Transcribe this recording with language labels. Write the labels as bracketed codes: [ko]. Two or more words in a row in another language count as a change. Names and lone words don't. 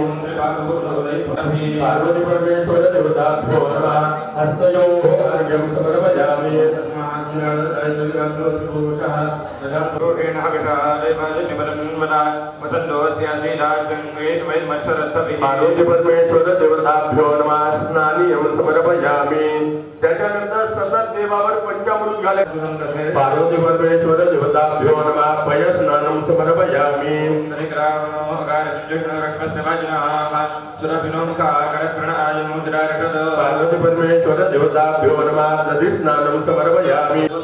[sa] पार्वती परमेश्वर देवताभ्यो नमः हस्तयोः अर्घ्यं समर्पयामि। पार्वती परमेश्वर देवताभ्यो नमः स्नानीयं समर्पयामि। [mr] त्याच्यानंतर सतत देवावर पंचामृत घाले। [sa] पार्वती परमेश्वर देवताभ्यो नमः पयस्नानं समर्पयामि। पार्वती परमेश्वर देवताभ्यो नमः दधिस्नानं समर्पयामि।